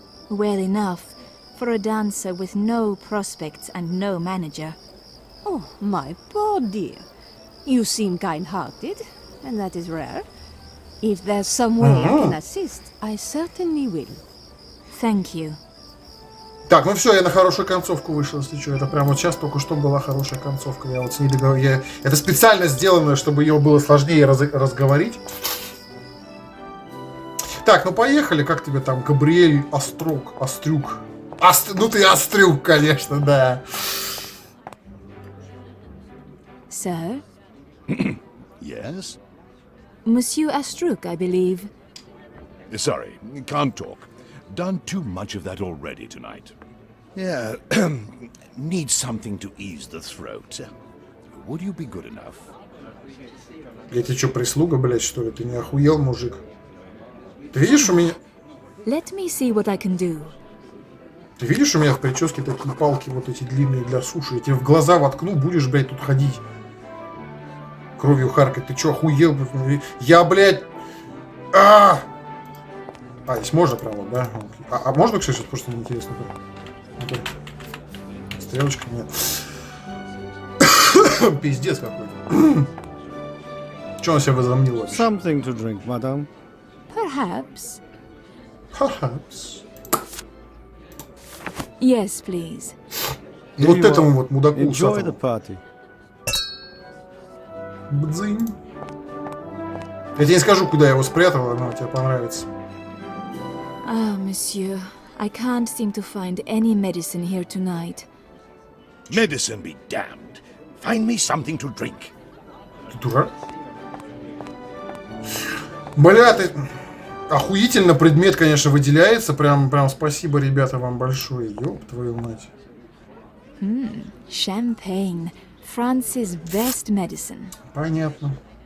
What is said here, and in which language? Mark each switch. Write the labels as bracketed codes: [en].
[en] Well enough for a dancer with no prospects and no manager. Oh, my poor dear. You seem kind-hearted, and that is rare. If there's some way I can assist, I certainly will. Thank you. [ru] Так, ну все, я на хорошую концовку вышел, если что. Это прям вот сейчас только что была хорошая концовка. Я вот с ней договорил. Это специально сделано, чтобы ее было сложнее разговорить. Так, ну поехали. Как тебе там, Габриэль Острюк? Ну ты Острюк, конечно, да. [en] Sir? Yes? Monsieur Astruc, I believe. Sorry, can't talk. Done too much of that already tonight. Yeah, need something to ease the throat. Would you be good enough? [ru] Я тебе что, прислуга, блядь, что ли? Ты не охуел, мужик? Ты видишь у меня... [en] Let me see what I can do. [ru] Ты видишь, у меня в прическе такие палки вот эти длинные для суши. Я тебе в глаза воткну, будешь, блядь, тут ходить. Кровью харкать. Ты чё, охуел? Я, блядь... Здесь можно право, да? А можно, кстати, сейчас просто неинтересно. Стрелочка нет. Пиздец какой-то. Чё он себя возомнил вообще? [en] Something to drink, madam. Perhaps. Perhaps. Yes, please. [ru] Вот этому вот мудаку [en] Enjoy the [ru] усатому. [en] party. [ru] Бдзынь. Я тебе не скажу, куда я его спрятал, но тебе понравится. [en] Ah, monsieur, I can't seem to find any medicine here tonight. Medicine be damned. Find me something to drink. [ru] Ты дурак? Бля, ты... Охуительно предмет, конечно, выделяется. Прям спасибо, ребята, вам большое. Ёб твою мать. [en] Champagne. France's best medicine. [ru] Понятно.